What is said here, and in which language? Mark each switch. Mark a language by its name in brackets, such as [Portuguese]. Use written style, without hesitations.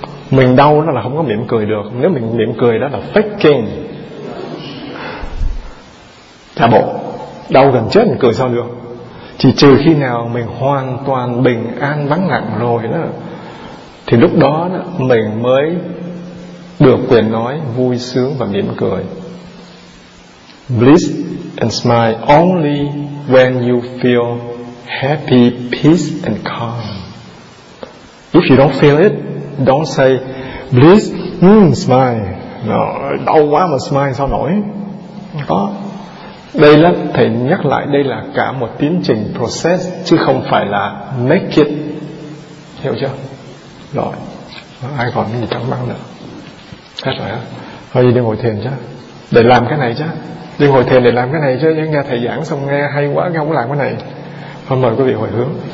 [Vietnamese] Mình đau đó là không có mỉm cười được. Nếu mình mỉm cười đó là faking, giả bộ. Đau gần chết mình cười sao được. Chỉ trừ khi nào mình hoàn toàn bình an vắng lặng rồi đó, thì lúc đó, đó mình mới được quyền nói vui sướng và mỉm cười. [English] Bliss and smile only when you feel happy, peace and calm. If you don't feel it, don't say bliss, smile. [Vietnamese] No, đau quá mà smile sao nổi. Đó. Đây là thầy nhắc lại, đây là cả một tiến trình process, chứ không phải là [English] make it. [Vietnamese] Hiểu chưa? Rồi. Ai còn gì thắc mắc nữa? Hết rồi á. Thôi đi ngồi thiền chứ, để làm cái này chứ, đi ngồi thiền để làm cái này chứ, nghe thầy giảng xong nghe hay quá, nghe không có làm cái này. Thôi mời quý vị hồi hướng.